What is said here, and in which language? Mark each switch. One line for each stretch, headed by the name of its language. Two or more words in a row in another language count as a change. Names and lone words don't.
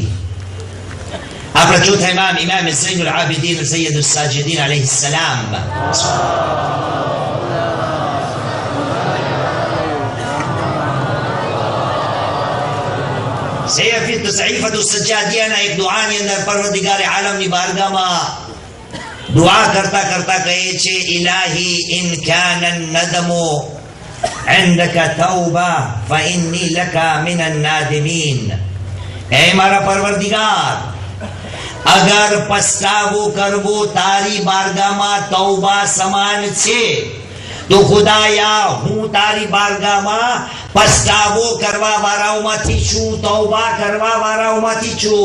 Gujarati: આપણા ચોથા ઇમામ ઝૈનુલ આબિદીન સૈયદુસ સાજિદીન
Arabic: عليه السلام
Gujarati: સહીફતુ સજ્જાદિયાના એક દુઆની અંદર પરવરદિગાર આલમની બારગાહમાં દુઆ કરતા કરતા કહે છે,
Arabic: إلهي إن كان الندم عندك توبة فإني لك من النادمين.
Gujarati: اے મારા પરવરદિગાર, અગર પસ્તાવો કરવો તારી બારગાહમાં તૌબા સમાન છે તો ખુદાયા હું તારી બારગાહમાં પસ્તાવો કરવા વાળાઓમાંથી છું, તૌબા કરવા વાળાઓમાંથી છું.